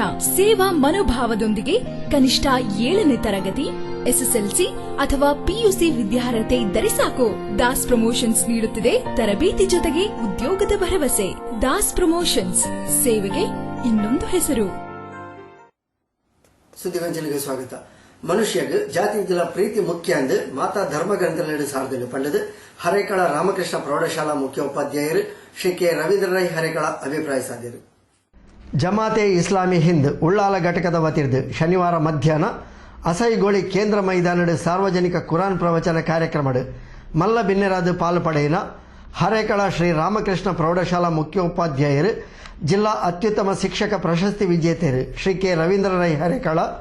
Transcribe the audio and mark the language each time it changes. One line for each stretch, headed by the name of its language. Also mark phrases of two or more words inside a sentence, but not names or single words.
Kannada: ಸೇವಾ ಮನೋಭಾವದೊಂದಿಗೆ ಕನಿಷ್ಠ 7ನೇ ತರಗತಿ, SSLC ಅಥವಾ PUC ವಿದ್ಯಾರ್ಹತೆ ಇದ್ದರೆ ಸಾಕು. ದಾಸ್ ಪ್ರಮೋಷನ್ಸ್ ನೀಡುತ್ತಿದೆ ತರಬೇತಿ ಜೊತೆಗೆ ಉದ್ಯೋಗದ ಭರವಸೆ. ದಾಸ್ ಪ್ರಮೋಷನ್ಸ್, ಸೇವೆಗೆ ಇನ್ನೊಂದು ಹೆಸರು. ಸುದ್ದಿವಂಚನೆಗೆ ಸ್ವಾಗತ.
Tulu: ಮನುಷ್ಯಗೆ ಜಾತಿಗಳ ಪ್ರೀತಿ ಮುಖ್ಯ ಅಂದು ಮಾತಾ ಧರ್ಮ ಗ್ರಂಥಗಳು ಸಾರ್ದಲು ಪಂಡದು ಹರೇಕಳ ರಾಮಕೃಷ್ಣ ಪ್ರೌಢಶಾಲಾ ಮುಖ್ಯೋಪಾಧ್ಯಾಯರು ಶ್ರೀ ಕೆ ರವೀಂದ್ರ ರೈ ಹರೇಕಳ ಅಭಿಪ್ರಾಯ ಸಾಧ್ಯರು. ಜಮಾತೆ ಇಸ್ಲಾಮಿ ಹಿಂದ್ ಉಳ್ಳಾಲ ಘಟಕದ ವತಿರ್ದು ಶನಿವಾರ ಮಧ್ಯಾಹ್ನ ಅಸೈಗೋಳಿ ಕೇಂದ್ರ ಮೈದಾನದ ಸಾರ್ವಜನಿಕ ಕುರಾನ್ ಪ್ರವಚನ ಕಾರ್ಯಕ್ರಮ ಮಲ್ಲ ಬಿನ್ನೆರಾದ ಪಾಲು ಪಡೆಯಿನ ಹರೇಕಳ ಶ್ರೀ ರಾಮಕೃಷ್ಣ ಪ್ರೌಢಶಾಲಾ ಮುಖ್ಯೋಪಾಧ್ಯಾಯರು ಜಿಲ್ಲಾ ಅತ್ಯುತ್ತಮ ಶಿಕ್ಷಕ ಪ್ರಶಸ್ತಿ ವಿಜೇತರು ಶ್ರೀ ಕೆ ರವೀಂದ್ರ ರೈ ಹರೇಕಳ